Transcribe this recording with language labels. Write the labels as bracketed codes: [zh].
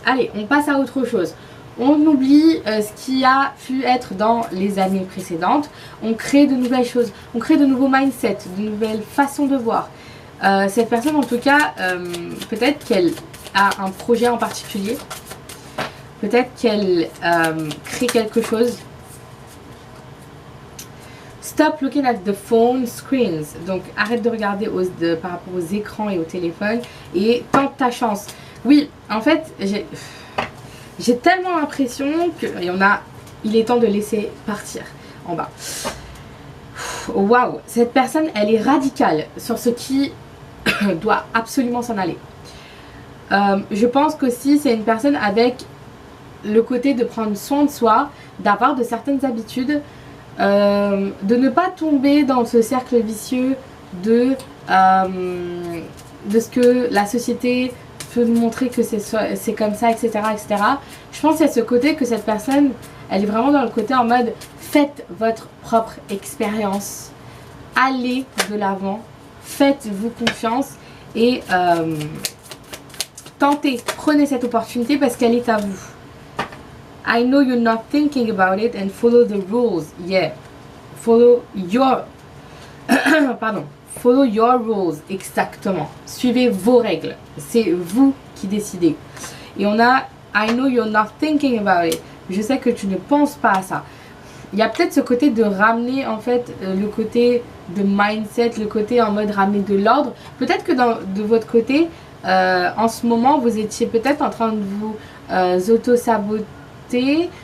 [fr] Allez, on passe à autre chose. On oublie ce qui a pu être dans les années précédentes. On crée de nouvelles choses. On crée de nouveaux mindsets, de nouvelles façons de voir. Cette personne, en tout cas, peut-être qu'elle a un projet en particulier. Peut-être qu'elle crée quelque chose. [en] Stop looking at the phone screens. [fr] Donc arrête de regarder par rapport aux écrans et au téléphone et tente ta chance. Oui, en fait, j'ai tellement l'impression que il est temps de laisser partir en bas. Waouh, cette personne, elle est radicale sur ce qui doit absolument s'en aller. Je pense qu'aussi c'est une personne avec le côté de prendre soin de soi, d'avoir de certaines habitudes. De ne pas tomber dans ce cercle vicieux de ce que la société peut nous montrer que c'est comme ça, etc., etc. Je pense qu'il y a ce côté que cette personne, elle est vraiment dans le côté en mode faites votre propre expérience, allez de l'avant, faites-vous confiance et tentez, prenez cette opportunité parce qu'elle est à vous. [en] I know you're not thinking about it and follow the rules. Yeah, follow your pardon, follow your rules. [fr] Exactement, suivez vos règles, c'est vous qui décidez. Et on a [en] I know you're not thinking about it. [fr] Je sais que tu ne penses pas à ça. Il y a peut-être ce côté de ramener en fait le côté de mindset, le côté en mode ramener de l'ordre. Peut-être que de votre côté, en ce moment, vous étiez peut-être en train de vous auto-saboter.